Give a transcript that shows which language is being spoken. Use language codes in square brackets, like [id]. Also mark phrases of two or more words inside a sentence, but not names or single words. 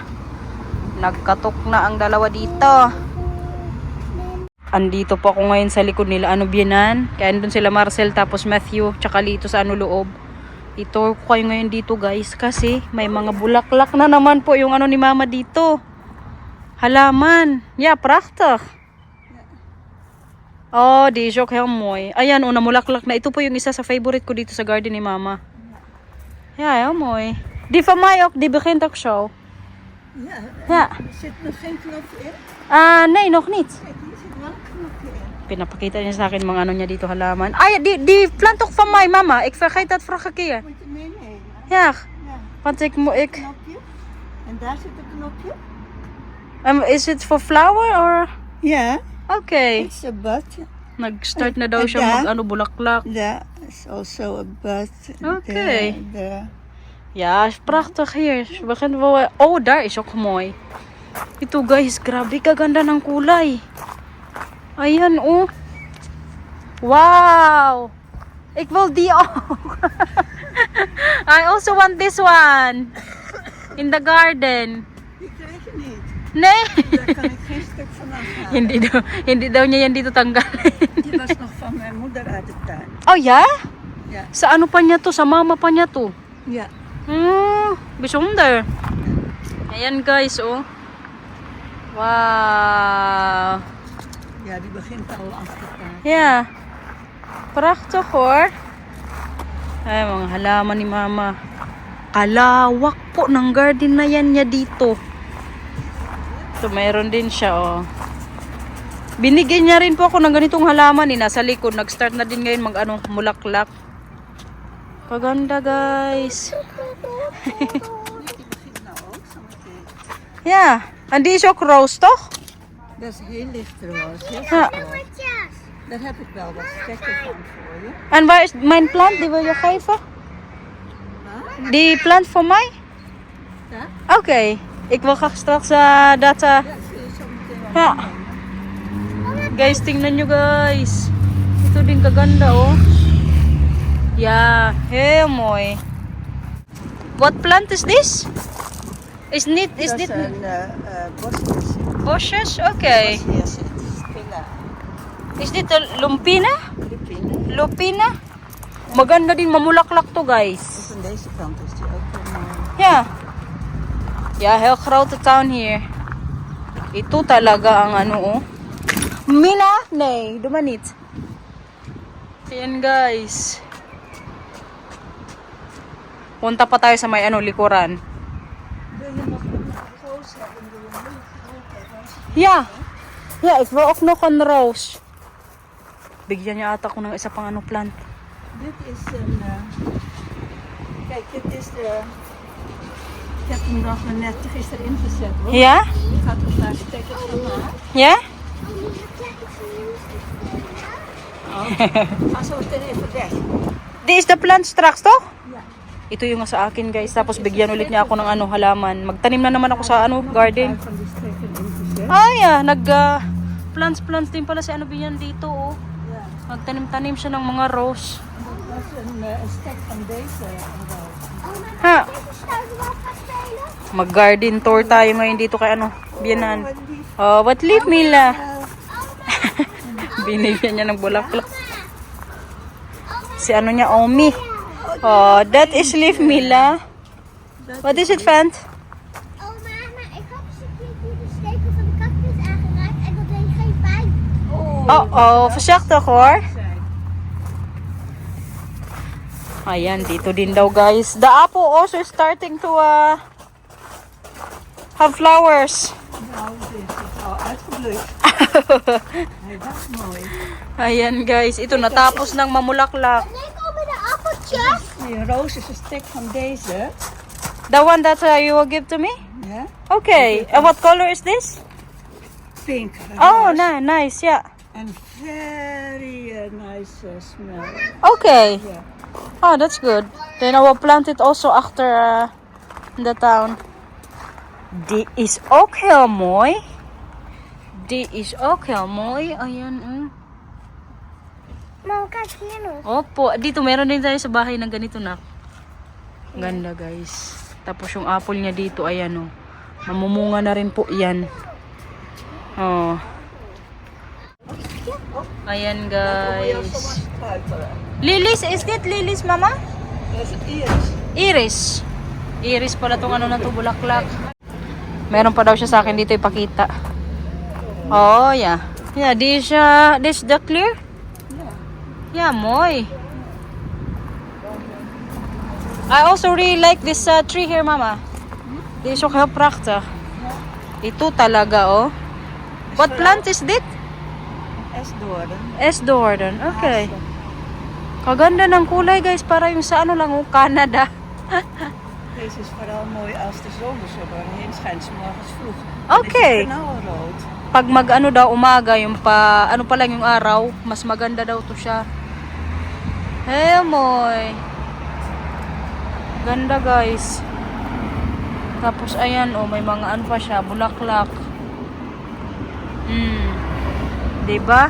[tl] Nagkatok na ang dalawa dito. Andito po ako ngayon sa likod nila Bianan. Kaya andun sila Marcel tapos Matthew tsaka Lito sa loob. I-tour ko kayo ngayon dito guys kasi may mga bulaklak na naman po yung ano ni mama dito. Halaman. [nl] Yeah, prachtig. Oh, die is ook heel mooi. [tl] Ayan, oh, namulaklak na. Ito po yung isa sa favorite ko dito sa garden ni mama. [nl] Ja, heel mooi. Die van mij ook, die begint ook zo. Ja, Ja. er zit nog geen knopje in. Nee, nog niet. Kijk, hier zit wel een knopje in. [tl] Pinapakita niya sa akin mga ano niya dito halaman. Ay, [nl] die plant toch van mij, mama? Ik vergeet dat vorige keer. Moet je meenemen. Ja, Ja, want ik... knopje. En daar zit een knopje. [en] Is it for flower or... [nl] Ja, [en] Okay. it's a bud. [tl] Nag-start na daw siya Ada? mag-ano, bulaklak. [en] There is also a bud. Okay. There. [nl] Ja, is prachtig hier. Ze begint wel... Oh, daar is ook mooi. [tl] Ito guys, grabe kaganda ng kulay. Ayan, oh. Wow! [nl] Ik wil die ook. [en] I also want this one. In the garden. [nl] Die krijg je niet. Nee. Daar kan ik geen stuk van afhalen. [tl] hindi daw niya yan dito tanggalin. [nl] Die was nog van mijn moeder uit de tuin. Oh, ja? Ja. [tl] Sa ano pa niya to? Sa mama pa niya to? [nl] Ja. Bijzonder. [tl] Ayan guys, oh. Wow. [nl] Ja, die begint al af te gaan. Ja. Prachtig hoor. [tl] Ay, mga halaman ni mama. Kalawak po ng garden na yan niya dito. Ito, mayroon din siya, oh. Binigyan niya rin po ako ng ganitong halaman, nasa likod. Nag-start na din ngayon mag-ano, mulaklak. Kaganda, guys. [nl] Die begint nou ook zo meteen. Ja. En die is ook roos, toch? Dat is heel licht roos. Heel Ja. zacht roos. Daar heb ik wel wat stekken van voor je. En waar is mijn plant? Die wil je geven? Die plant voor mij? Ja? Oké. Ik wil graag straks dat... Ja, zie je zo meteen wel. Ja. [tl] Guys, tingnan nyo guys. Ito din kaganda, [nl] oh. Ja, heel mooi. [en] What plant is this? [nl] Is Dat dit is een bosjes. bosjes? Oké. Bosjes, het is spilla. Is dit de lumpina? Lupine. Lupina? [tl] Maganda din, mamulaklak to guys. [nl] Dus aan deze kant is die ook heel mooi. Ja. Ja, heel grote tuin hier. [tl] Ito talaga ang ano, oh. Mina? [nl] Nee, doe maar niet. [tl] Ayan, guys. Punta pa tayo sa may ano, likuran. [nl] Wil je nog een roos hebben? Wil je een hele grote roos? Ja. Ja, ik wil ook nog een roos. [tl] Bigyan niya ata ko ng isa pang ano plant. [nl] Dit is een... kijk, dit is de... Ik heb hem nog maar net gisteren ingezet hoor. Ja? Ik ga toch naar stekkers van haar. Ja? Ga zo meteen even weg. [en] Di is the plant [nl] straks, toch? Ja. [tl] Ito yung sa akin, guys. Tapos bigyan ulit niya ako ng ano, halaman. Magtanim na naman ako sa ano, garden. [nl] Van die stekken ingezet. Ah, ja. [tl] Plants din pala si ano Bian dito, oh. [nl] Ja. [tl] Magtanim-tanim siya ng mga rose. [nl] Dat was een stek van deze roos. Ha? Zouden we wel gaan spelen? [tl] Mag- [en] garden tour [tl] tayo ngayon dito kay ano, Bianan. [nl] Wat lief. [en] Oh, what lief, Mila? [tl] Binigyan niya ng bulaklak. Si ano niya, [en] Omi. Oh, that is leaf, Mila. What is it, Fant? [nl] Oh mama, ik had eens een keer de stekel van de cactus aangeraakt en dat deed geen pijn. Oh, voorzichtig hoor. [tl] Ayan, dito din daw guys. [en] The apple also is starting to have flowers. [nl] Nou, dit is al uitgebloeid. Hij was mooi. [tl] Ayan guys, ito natapos ng mamulaklak. [nl] Nee, komen de appeltjes. Die roos is een stek van deze. [en] The one that you will give to me? [nl] Ja. [en] Okay. And what color is this? Pink. Oh, [nl] roos. [en] nice, yeah. And very nice smell. Okay. Yeah. Oh, that's good. Then I will plant it also after the town. [nl] Die is ook heel mooi. Die is ook heel mooi. Ayan, Mama, kijk hier nog. [tl] Opo, dito meron din tayo sa bahay ng ganito na. Ganda guys. Tapos yung apple niya dito, ayan oh. Mamumunga na rin po yan. Oh. Ayan guys. [en] Lilies, is it lilies mama? There's ears. Iris. [tl] Iris pala tong ano na to, bulaklak. Meron pa daw siya sa akin dito ipakita. [en] Oh, yeah. Yeah, this the clear? Yeah, moy. I also really like this tree here, Mama. This is [nl] ook heel prachtig. [tl] Ito talaga, [en] oh. What plant is this? [nl] Esdoorn. [tl] Esdoorn. Okay. Kaganda ng kulay, guys. Para yung sa ano lang, oh, Canada. [nl] Deze is vooral mooi als de zon er zo doorheen schijnt, 's morgens vroeg. Okay. Het is knalrood. [tl] Pag mag-ano daw umaga, yung ano pa lang yung araw, mas maganda daw to siya. Hey, moy. Ganda, guys. Tapos, ayan, oh, may mga ano pa siya, bulaklak. Diba?